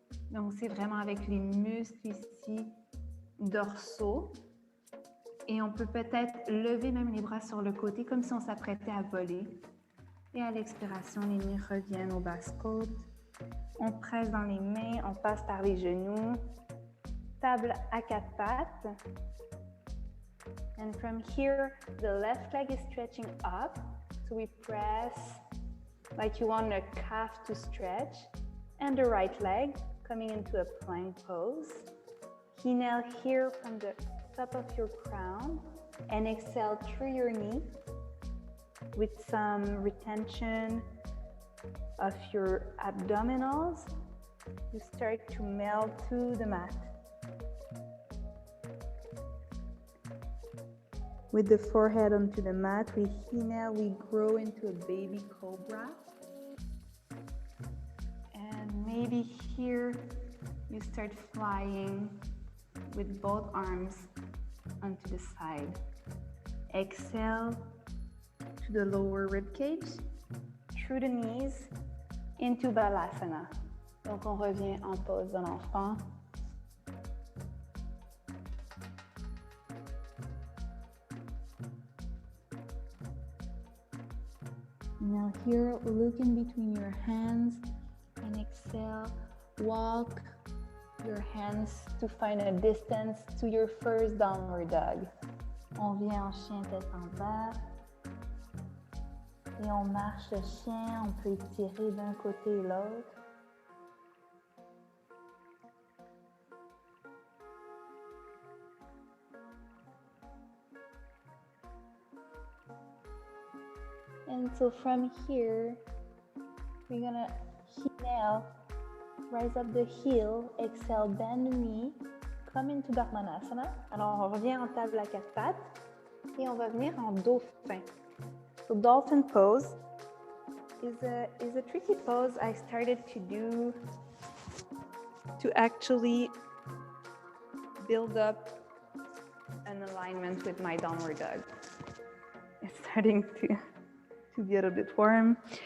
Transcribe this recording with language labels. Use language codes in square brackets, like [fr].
[fr] Donc, c'est vraiment avec les muscles ici dorsaux. Et on peut peut-être lever même les bras sur le côté, comme si on s'apprêtait à voler. Et à l'expiration, les mains reviennent aux basses côtes. On presse dans les mains, on passe par les genoux. Table à quatre pattes. [en] And from here, the left leg is stretching up. So we press like you want a calf to stretch. And the right leg coming into a plank pose. Inhale here from the top of your crown and exhale through your knee with some retention of your abdominals. You start to melt to the mat. With the forehead onto the mat, we inhale, we grow into a baby cobra. And maybe here you start flying with both arms onto the side. Exhale to the lower rib cage, through the knees, into Balasana. [fr] Donc, on revient en pose de l'enfant. [en] Now here, look in between your hands and exhale. Walk your hands to find a distance to your first downward dog. [fr] On vient en chien tête en bas. Et on marche le chien, on peut étirer d'un côté et l'autre. [en] And so from here, we're gonna inhale, rise up the heel, exhale, bend the knee, come into Brahmanasana. [fr] Alors on revient en table à quatre pattes et on va venir en dauphin. [en] So dolphin pose is a tricky pose I started to do to actually build up an alignment with my downward dog. It's starting to be a little bit warm.